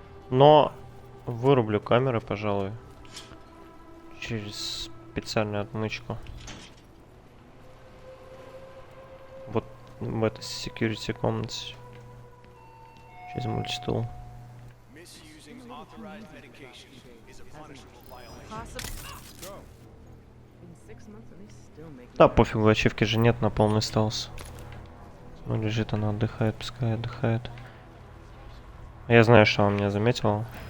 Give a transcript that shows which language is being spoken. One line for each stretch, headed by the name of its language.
Russian: Но вырублю камеры, пожалуй, через специальную отмычку. Вот в этой security комнате. Через мультитул.
English: Misusing authorized medication is a punishable violation. In 6 months and they still make
Russian: Да, пофигу, ачивки же нет, на полный стелс. Ну, лежит она, отдыхает, пускай отдыхает. Я знаю, что он меня заметил.